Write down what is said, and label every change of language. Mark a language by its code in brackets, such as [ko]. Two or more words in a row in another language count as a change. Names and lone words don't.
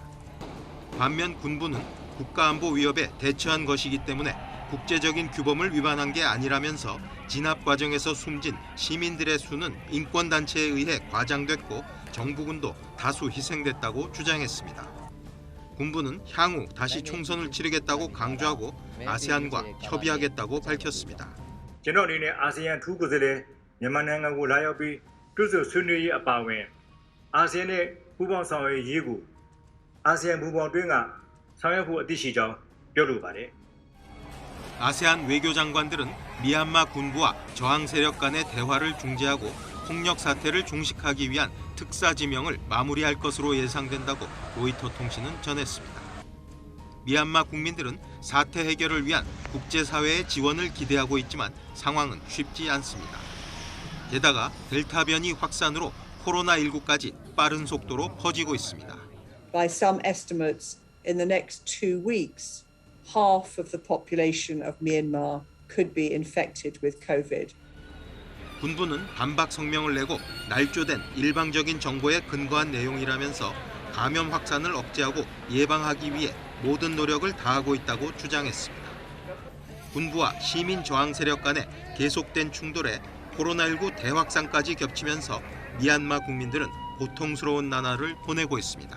[ko] 반면 군부는 국가안보 위협에 대처한 것이기 때문에 국제적인 규범을 위반한 게 아니라면서 진압 과정에서 숨진 시민들의 수는 인권단체에 의해 과장됐고 정부군도 다수 희생됐다고 주장했습니다. 군부는 향후 다시 총선을 치르겠다고 강조하고 아세안과 협의하겠다고 밝혔습니다. [my] ကျွန်တော်အနေနဲ့အာဆီယံထူးကိုယ်စားလှယ်မြန်မာနိုင်ငံကိုလာရောက်ပြီးတွေ့ဆုံဆွေးနွေးရေးအပါအဝင်အာဆီယံနဲ့ပူးပေါင်းဆောင်ရွက်ရေးကိုအာဆီယံပူးပေါင်းတွင်းကဆောင်ရွက်ဖို့အသင့်ရှိကြောင်းပြောလိုပါတယ် [ko] 아세안 외교장관들은 미얀마 군부와 저항 세력 간의 대화를 중재하고 폭력 사태를 종식하기 위한 특사 지명을 마무리할 것으로 예상된다고 로이터 통신은 전했습니다. 미얀마 국민들은 사태 해결을 위한 국제사회의 지원을 기대하고 있지만 상황은 쉽지 않습니다. 게다가 델타 변이 확산으로 코로나19까지 빠른 속도로 퍼지고 있습니다. [en] By some estimates, in the next 2 weeks, half of the population of Myanmar could be infected with COVID. [ko] 군부는 반박 성명을 내고 날조된 일방적인 정보에 근거한 내용이라면서 감염 확산을 억제하고 예방하기 위해 모든 노력을 다하고 있다고 주장했습니다. 군부와 시민 저항 세력 간의 계속된 충돌에 코로나19 대확산까지 겹치면서 미얀마 국민들은 고통스러운 나날을 보내고 있습니다.